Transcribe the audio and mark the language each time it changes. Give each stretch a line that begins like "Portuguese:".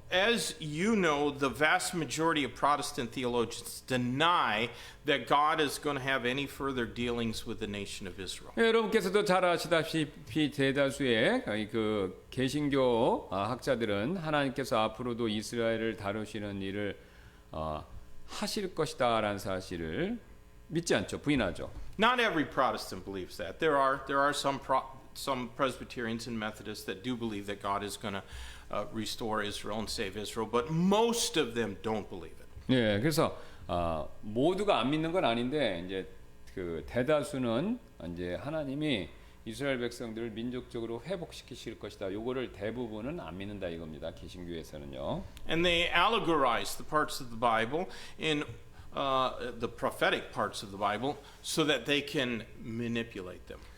English: As you know, the vast majority of Protestant theologians deny that God is going to have any further dealings with the nation of Israel.
Korean: 예, 여러분께서도 잘 아시다시피 대다수의 그 개신교 학자들은 하나님께서 앞으로도 이스라엘을 다루시는 일을 하실 것이다라는 사실을 믿지 않죠, 부인하죠.
English: Not every Protestant believes that. There are some Presbyterians and Methodists that do believe that God is going to restore Israel and save Israel, but most of them don't believe it.
Korean: 예, 그래서 모두가 안 믿는 건 아닌데 이제 그 대다수는 이제 하나님이 이스라엘 백성들을 민족적으로 회복시키실 것이다. 요거를 대부분은 안 믿는다 이겁니다. 개신교에서는요.
English: And they allegorize the parts of the Bible in the prophetic parts of the Bible so that they can manipulate them.